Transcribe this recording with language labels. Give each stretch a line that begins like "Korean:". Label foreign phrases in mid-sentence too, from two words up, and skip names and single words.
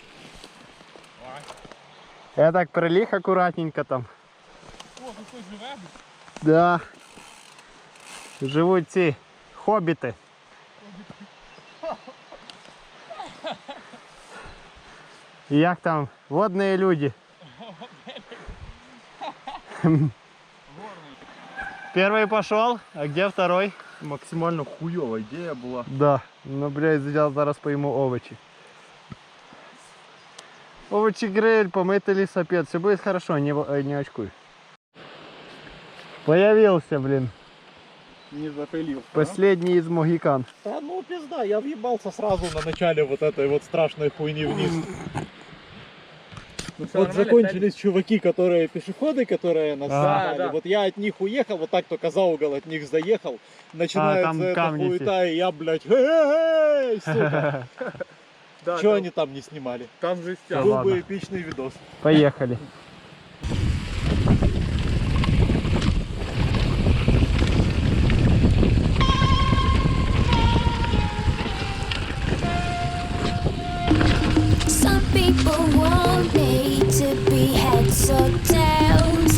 Ukrainian: Я так приліг акуратненько там. О, тут хтось живе? Да. Живуть ці хобіти. І як там? Водні люди.
Russian: Первый пошел, а где второй? Максимально хуёвая идея была. Да. Ну, блядь, взял,
Ukrainian: зараз поїмо овочі. Овочі гриль,
Russian: помытый лесопед. Все будет хорошо, не очкуй. Появился, блин. Не запылил. Последний из могикан. Да ну пизда, я въебался сразу на начале вот этой вот страшной хуйни вниз. Вот закончились чуваки, которые пешеходы, которые нас загнали. да. Вот я от них уехал, вот так только за угол от них заехал. Начинается там эта камни хуета, и я, блядь, эй, сука. Да, Чего там, они там не снимали? там жестяк. Был ладно. бы эпичный видос. Поехали.
English: Some people want me to be heads or tails.